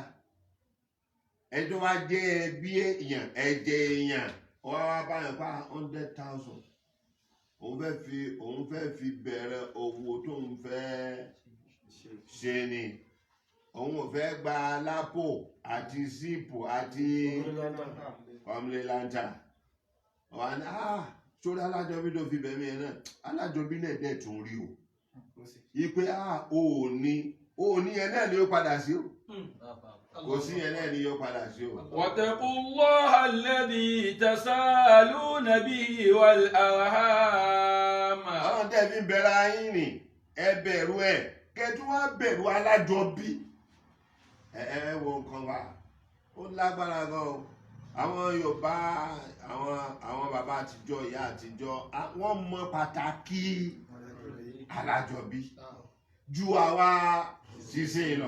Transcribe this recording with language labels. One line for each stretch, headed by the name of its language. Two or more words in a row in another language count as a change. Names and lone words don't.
Yoruba: ẹjọ́ wá jẹ́ ẹbí èèyàn ẹ̀jẹ̀ èèyàn wọ́n wá báyìí pa 100,000 òun fẹ́ fi bẹ̀rẹ̀ owó tó ń fẹ́ ṣe ni òun ò fẹ́ gba lápò àti síìpù àti ọmọlélàntà wọ́n ní sórí alájọbí tó fi bẹ̀rẹ̀ yẹn náà alájọbí náà dẹ̀ tún rí o ipe òní yẹn náà ni ó padà sí o. kò sí yẹn náà ni yóò padà sí o.
Arabic: واتقوا الله الذي تساءلون به والأرحام.
Yoruba: ọlọ́run tẹ́ fi bẹ̀rẹ̀ ayín ni ẹ bẹ̀rù ẹ̀ kẹtù wá bẹ̀rù alájọbí. ẹ wo nǹkan wa ó lágbára gan o àwọn Yorùbá àwọn bàbá àtijọ́ ìyá àtijọ́ wọ́n mọ pàtàkì alájọbí ju àwa sísìn lọ.